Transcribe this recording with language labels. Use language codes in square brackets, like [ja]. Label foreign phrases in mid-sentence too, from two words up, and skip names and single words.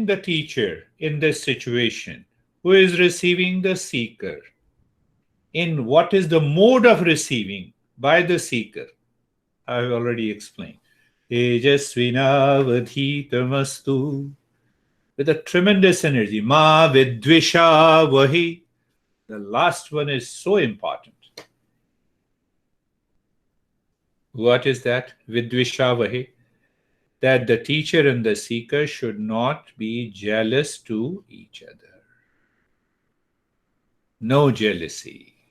[en] The teacher in this situation. Who is receiving? The seeker. In what is the mode of receiving? By the seeker. I have already explained. [sa] Tejasvinavadhitamastu. [en] With a tremendous energy. [sa] Ma vidvisha vahi. [en] The last one is so important. What is that? [sa] Vidvisha vahi. [en] That the teacher and the seeker should not be jealous to each other. No jealousy.